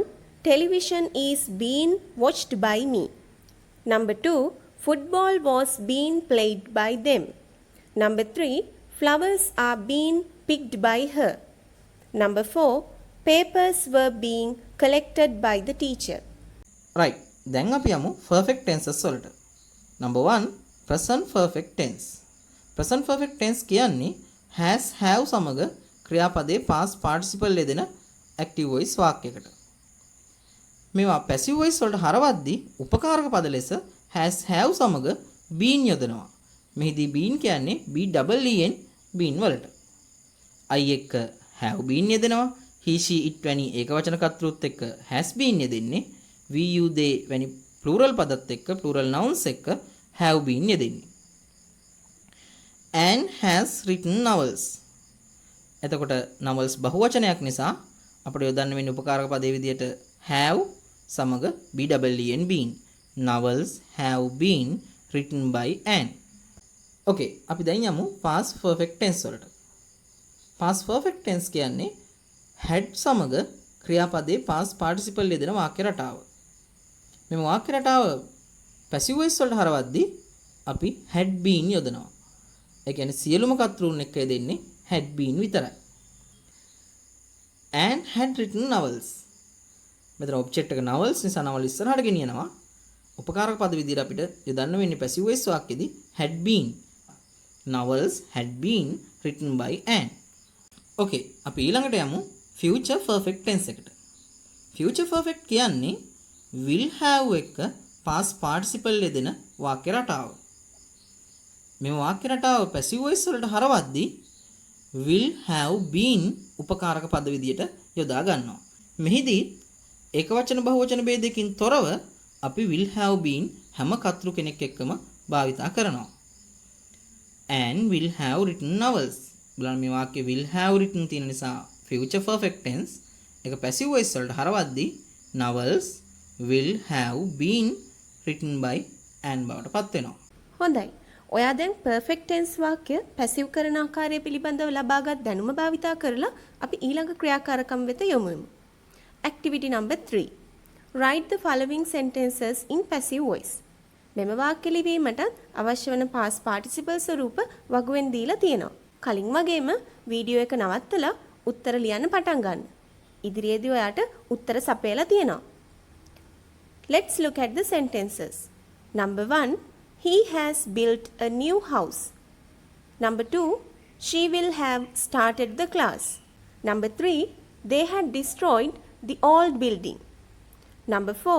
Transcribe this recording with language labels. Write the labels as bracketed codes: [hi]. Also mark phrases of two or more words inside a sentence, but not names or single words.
[en] Television is being watched by me. Number 2. Football was being played by them. Number 3. Flowers are being picked by her. Number 4. Papers were being collected by the teacher. Right. [si] දැන් අපි යමු [en] perfect tenses [si] වලට. [en] Number 1. present perfect tense. present perfect tense කියන්නේ has have [si] සමග ක්‍රියාපදයේ [en] past participle යෙදෙන active voice වාක්‍යයකට. [si] මේවා [en] passive voice [si] වලට හරවද්දී උපකාරක පද ලෙස [en] has have [si] සමග been යොදනවා. මෙහිදී been කියන්නේ [en] be double en been [si] වලට. [en] I එක්ක have been යෙදෙනවා. he she it [si] වැනි ඒකවචන කර්තෘත් එක්ක [en] has been යෙදෙන්නේ. we you they වැනි plural [si] පදත් එක්ක [en] plural nouns එක්ක have been යෙදෙන්නේ. Anne has written novels. [si] එතකොට novels බහුවචනයක් නිසා අපිට යොදන්න වෙන්නේ උපකාරක පදේ විදියට have සමග [en] be double en been. novels have been written by Anne. [si] Okay, අපි දැන් යමු [en] past perfect tense [si] වලට. [en] past perfect tense [si] කියන්නේ had සමග ක්‍රියාපදයේ [en] past participle [si] යෙදෙන වාක්‍ය රටාව. මේ වාක්‍ය රටාව [en] passive voice [si] වලට හරවද්දී අපි [en] had been [si] යොදනවා. ඒ කියන්නේ සියලුම කර්තෘන් එක්ක යෙදෙන්නේ [en] had been [si] විතරයි. [en] Anne had written novels. [si] මෙතන object එක novels නිසා novel ඉස්සරහට ගෙනියනවා. උපකාරක පද විදිහට අපිට යොදන්න වෙන්නේ [en] passive voice [si] වාක්‍යෙදී [en] had been. novels had been written by Anne. [si] Okay, අපි ඊළඟට යමු [en] future perfect tense [si] එකට. [en] future perfect කියන්නේ will have එක past participle [si] යෙදෙන වාක්‍ය රටාව. මේ වාක්‍ය රටාව [en] passive voice [si] වලට හරවද්දී [en] will have been [si] උපකාරක පද විදියට යොදා ගන්නවා. මෙහිදී ඒකවචන බහුවචන ભેදයකින් තොරව අපි [en] will have been [si] හැම කර්තෘ කෙනෙක් එක්කම භාවිතා කරනවා. [en] and will have written novels. [si] බලන්න මේ වාක්‍යයේ [en] will have written [si] තියෙන නිසා [en] future perfect tense එක passive voice [si] වලට හරවද්දී [en] novels will have been written by Anne [si] බවට පත් වෙනවා. හොඳයි. ඔයා දැන් [en] perfect tense [si] වාක්‍ය පැසිව් කරන ආකාරය පිළිබඳව ලබාගත් දැනුම භාවිතා කරලා අපි ඊළඟ ක්‍රියාකාරකම් වෙත යමු. [en] Activity number 3. Write the following sentences in passive voice. [si] මෙම වාක්‍ය ලිවීමට අවශ්‍ය වන [en] past participle [si] ස්වරූප වගුවෙන් දීලා තියෙනවා. කලින් වගේම වීඩියෝ එක නවත්තලා උත්තර ලියන්න පටන් ගන්න. ඉදිරියේදී ඔයාට උත්තර සපයලා තියෙනවා. [en] Let's look at the sentences. Number 1. He has built a new house. Number 2. She will have started the class. Number 3. They had destroyed the old building. Number 4.